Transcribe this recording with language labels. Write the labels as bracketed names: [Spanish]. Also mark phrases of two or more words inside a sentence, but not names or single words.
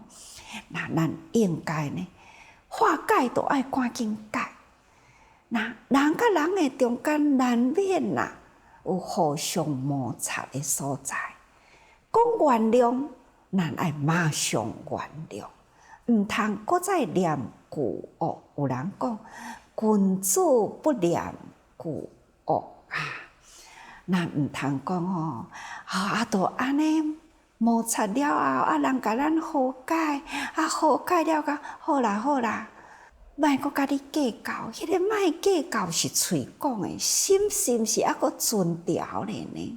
[Min Nan Chinese] 那咱应该呢，化解都爱赶紧解。那人甲人的中间难免啦，有互相摩擦的所在。讲原谅，咱爱马上原谅。唔通搁再念旧恶，有人讲君子不念旧恶啊，咱唔通讲哦，都安尼摩擦了后，人甲咱和解，和解了个好啦好啦，莫搁甲你计较，迄个莫计较是嘴讲的，心是还阁存条咧呢。